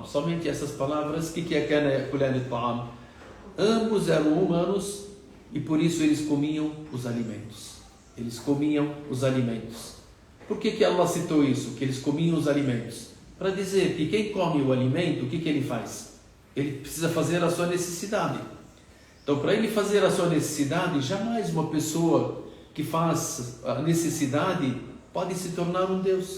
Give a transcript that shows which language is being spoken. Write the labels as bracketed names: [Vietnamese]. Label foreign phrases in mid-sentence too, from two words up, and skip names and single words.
[Portuguese] Somente essas palavras. O que é [Arabic] كانا يأكلان الطعام? [Portuguese] Ambos eram humanos. E por isso eles comiam os alimentos. Eles comiam os alimentos. Por que Allah citou isso? Que eles comiam os alimentos. Para dizer que quem come o alimento, o que ele faz? Ele precisa fazer a sua necessidade. Então, para ele fazer a sua necessidade, jamais uma pessoa que faz a necessidade pode se tornar um Deus.